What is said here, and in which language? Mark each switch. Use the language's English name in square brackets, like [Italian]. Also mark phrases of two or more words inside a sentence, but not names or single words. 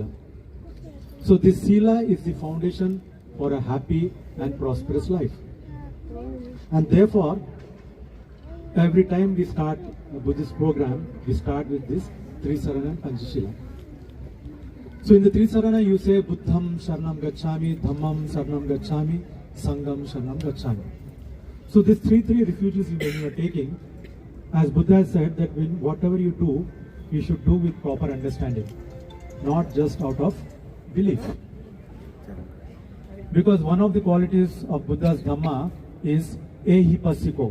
[English] So this Sila is the foundation for a happy and prosperous life. And therefore, every time we start a Buddhist program, we start with this Trisarana and Panchashila. So in the Trisarana you say [Pali] Buddham Sharanam Gacchami, Dhammam Sharanam Gacchami, Sangham Sharanam Gacchami. [English] So these three refuges when you are taking, as Buddha has said that when whatever you do, you should do with proper understanding, not just out of belief. Because one of the qualities of Buddha's Dhamma is ehipassiko.